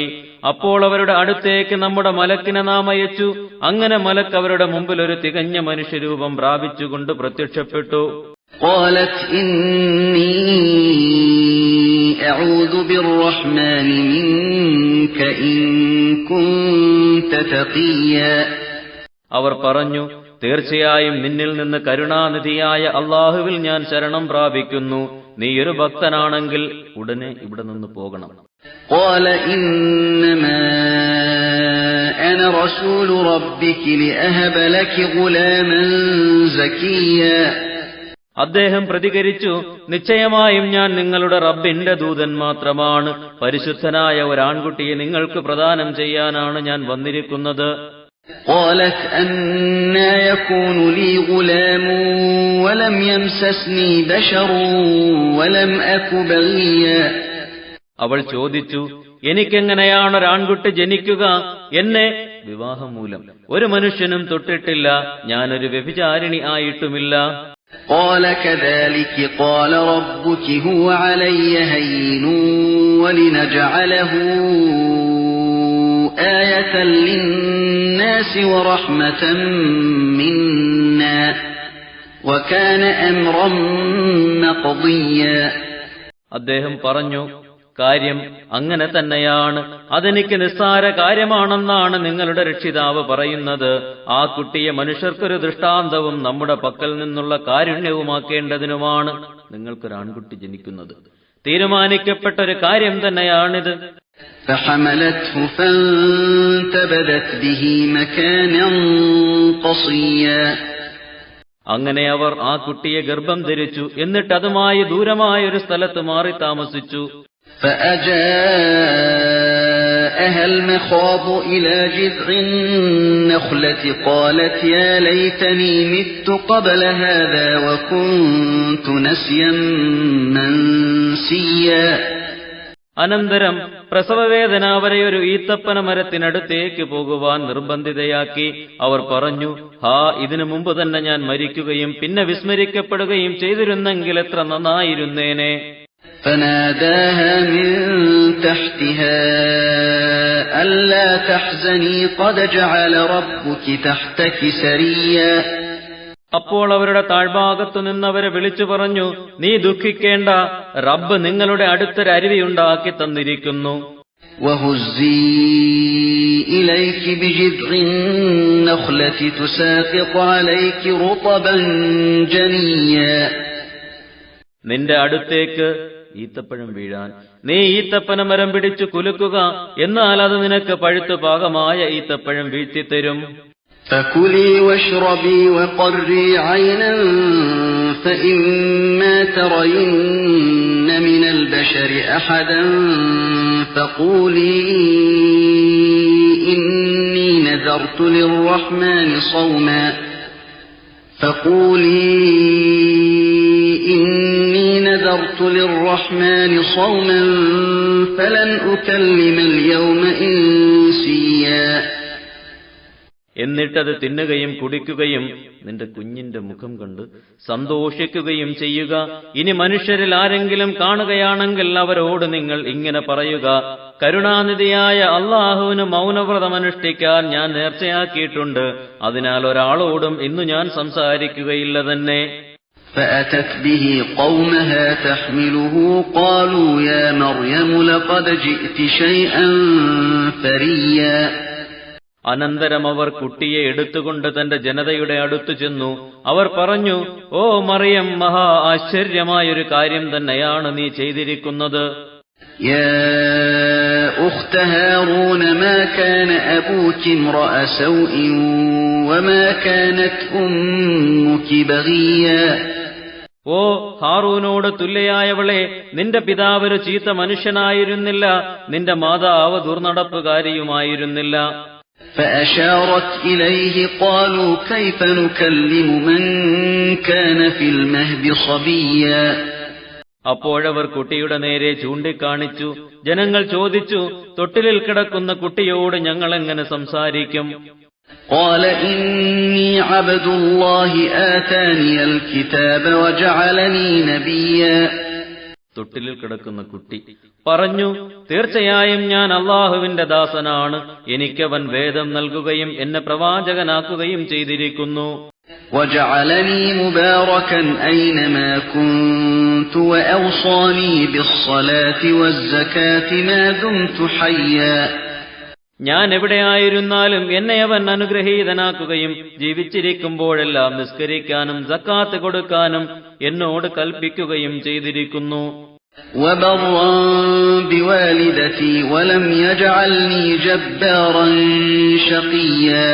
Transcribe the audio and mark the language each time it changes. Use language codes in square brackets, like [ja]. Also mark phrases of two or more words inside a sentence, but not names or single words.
[ml] അപ്പോൾ അവരുടെ അടുത്തേക്ക് നമ്മുടെ മലക്കിനെ നാം അയച്ചു. അങ്ങനെ മലക്ക് അവരുടെ മുമ്പിൽ ഒരു തികഞ്ഞ മനുഷ്യരൂപം പ്രാപിച്ചുകൊണ്ട് പ്രത്യക്ഷപ്പെട്ടു. [ar] قالت إني أعوذ بالرحمن منك إن كنت تقيا. [ml] അവർ പറഞ്ഞു, തീർച്ചയായും നിന്നിൽ നിന്ന് കരുണാനിധിയായ അള്ളാഹുവിൽ ഞാൻ ശരണം പ്രാപിക്കുന്നു. നീ ഒരു ഭക്തനാണെങ്കിൽ ഉടനെ ഇവിടെ നിന്ന് പോകണം. [ar] قال إنما أنا رسول ربك لأهب لك غلاما زكيا. [ml] അദ്ദേഹം പ്രതികരിച്ചു, നിശ്ചയമായും ഞാൻ നിങ്ങളുടെ റബ്ബിന്റെ ദൂതൻ മാത്രമാണ്. പരിശുദ്ധനായ ഒരാൺകുട്ടിയെ നിങ്ങൾക്ക് പ്രദാനം ചെയ്യാനാണ് ഞാൻ വന്നിരിക്കുന്നത്. [ar] قالت أنى يكون لي غلام ولم يمسسني بشر ولم أك بغيا. [ml] അവൾ ചോദിച്ചു, എനിക്കെങ്ങനെയാണ് ഒരാൺകുട്ടി ജനിക്കുക? എന്നെ വിവാഹം മൂലം ഒരു മനുഷ്യനും തൊട്ടിട്ടില്ല, ഞാനൊരു വ്യഭിചാരിണി ആയിട്ടുമില്ല. [ar] قال كذلك قال ربك هو علي هين ولنجعله آية للناس ورحمة منا وكان أمرا مقضيا. [ml] അദ്ദേഹം പറഞ്ഞു, കാര്യം അങ്ങനെ തന്നെയാണ്. അതെനിക്ക് നിസ്സാര കാര്യമാണെന്നാണ് നിങ്ങളുടെ രക്ഷിതാവ് പറയുന്നത്. ആ കുട്ടിയെ മനുഷ്യർക്കൊരു ദൃഷ്ടാന്തവും നമ്മുടെ പക്കൽ നിന്നുള്ള കാരുണ്യവുമാക്കേണ്ടതിനുമാണ് നിങ്ങൾക്കൊരാൺകുട്ടി ജനിക്കുന്നത്. തീരുമാനിക്കപ്പെട്ട ഒരു കാര്യം തന്നെയാണിത്. [ar] فحملته فانتبذت به مكانا قصيا. [ml] അങ്ങനെ അവർ ആ കുട്ടിയെ ഗർഭം ധരിച്ചു. എന്നിട്ട് അതുമായി ദൂരമായ ഒരു സ്ഥലത്ത് മാറി താമസിച്ചു. [ar] فأجاءها المخاض إلى جذع النخلة قالت يا ليتني مت قبل هذا وكنت نسيا منسيا. [ml] അനന്തരം പ്രസവവേദന അവരെ ഒരു ഈത്തപ്പന മരത്തിനടുത്തേക്ക് പോകുവാൻ നിർബന്ധിതയാക്കി. അവർ പറഞ്ഞു, ഇതിനു മുമ്പ് തന്നെ ഞാൻ മരിക്കുകയും പിന്നെ വിസ്മരിക്കപ്പെടുകയും ചെയ്തിരുന്നെങ്കിൽ എത്ര നന്നായിരുന്നേനെ. [ar] فناداها من تحتها ألا تحزني قد جعل ربك تحتك سريا. [ml] അപ്പോൾ അവരുടെ താഴ്ഭാഗത്തു നിന്നവരെ വിളിച്ചു പറഞ്ഞു, നീ ദുഃഖിക്കേണ്ട, റബ്ബ് നിങ്ങളുടെ അടുത്തൊരു അരുവിയുണ്ടാക്കി തന്നിരിക്കുന്നു. [ar] وهزي إليك بجذع النخلة تساقط عليك رطبا جنيا. [ml] നിന്റെ അടുത്തേക്ക് ഈത്തപ്പഴം വീഴാൻ നീ ഈത്തപ്പന മരം പിടിച്ചു കുലുക്കുക, എന്നാൽ അത് നിനക്ക് പഴുത്തു പാകമായ ഈത്തപ്പഴം വീഴ്ത്തിത്തരും. [ar] فكلي واشربي وقري عينا فإما ترين من البشر أحدا فقولي إني نذرت للرحمن صوما فلن أكلم اليوم إنسيا. [ml] എന്നിട്ടത് തിന്നുകയും കുടിക്കുകയും നിന്റെ കുഞ്ഞിന്റെ മുഖം കണ്ട് സന്തോഷിക്കുകയും ചെയ്യുക. ഇനി മനുഷ്യരിൽ ആരെങ്കിലും കാണുകയാണെങ്കിൽ അവരോട് നിങ്ങൾ ഇങ്ങനെ പറയുക, കരുണാനിധിയായ അള്ളാഹുവിന് മൗനവ്രതമനുഷ്ഠിക്കാൻ ഞാൻ നേർച്ചയാക്കിയിട്ടുണ്ട്. അതിനാൽ ഒരാളോടും ഇന്നു ഞാൻ സംസാരിക്കുകയില്ല തന്നെ. [ar] فأتت به قومها تحمله قالوا يا مريم لقد جئت شيئا فريا. [ml] അനന്തരം അവർ കുട്ടിയെ എടുത്തുകൊണ്ട് തന്റെ ജനതയുടെ അടുത്തു ചെന്നു. അവർ പറഞ്ഞു, ഓ മറിയം, മഹാ ആശ്ചര്യമായൊരു കാര്യം തന്നെയാണ് നീ ചെയ്തിരിക്കുന്നത്. [ar] يا أخت هارون ما كان أبوك امرأ سوء وما كانت أمك بغيا. [ml] ഓ ഹാറൂനോട് തുല്യയായവളെ, നിന്റെ പിതാവ് ഒരു ചീത്ത മനുഷ്യനായിരുന്നില്ല, നിന്റെ മാതാവ് ദുർനടപ്പുകാരിയുമായിരുന്നില്ല. [ar] فأشارت إليه قالوا كيف نكلم من كان في المهد صبيا. [ml] അപ്പോഴവർ കുട്ടിയുടെ നേരെ ചൂണ്ടിക്കാണിച്ചു. ജനങ്ങൾ ചോദിച്ചു, തൊട്ടിലിൽ കിടക്കുന്ന കുട്ടിയോട് ഞങ്ങൾ എങ്ങനെ സംസാരിക്കും? [ar] قال إني عبد الله آتاني الكتاب وجعلني نبيا. [ml] തൊട്ടിലിൽ കിടക്കുന്ന കുട്ടി പറഞ്ഞു, തീർച്ചയായും ഞാൻ അള്ളാഹുവിന്റെ ദാസനാണ്, എനിക്കവൻ വേദം നൽകുകയും എന്നെ പ്രവാചകനാക്കുകയും ചെയ്തിരിക്കുന്നു. [ar] وجعلني مباركا أينما كنت وأوصاني بالصلاة والزكاة ما دمت حيا. [ml] ഞാൻ എവിടെയായിരുന്നാലും എന്നെ അവൻ അനുഗ്രഹീതനാക്കുകയും ജീവിച്ചിരിക്കുമ്പോഴെല്ലാം നിസ്കരിക്കാനും സക്കാത്ത് കൊടുക്കാനും എന്നോട് കൽപ്പിക്കുകയും ചെയ്തിരിക്കുന്നു. [ar] وبرا بوالدتي ولم يجعلني جبارا شقيا.